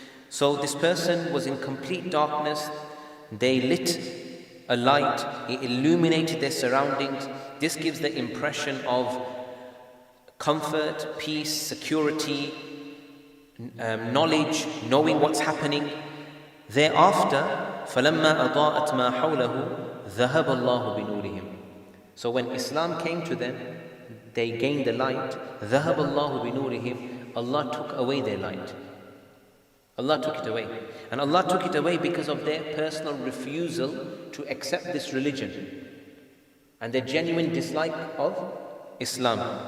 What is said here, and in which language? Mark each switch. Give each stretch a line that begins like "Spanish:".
English: So this person was in complete darkness. They lit a light, it illuminated their surroundings. This gives the impression of comfort, peace, security, knowledge, knowing what's happening.
Arabic: Thereafter, فَلَمَّا أَضَاءَتْ مَا حَوْلَهُ ذَهَبَ اللَّهُ بِنُورِهِمْ.
English: So when Islam came to them, they gained the light.
Arabic: ذَهَبَ اللَّهُ بِنُورِهِمْ.
English: Allah took away their light. Allah took it away. And Allah took it away because of their personal refusal to accept this religion and their genuine dislike of Islam.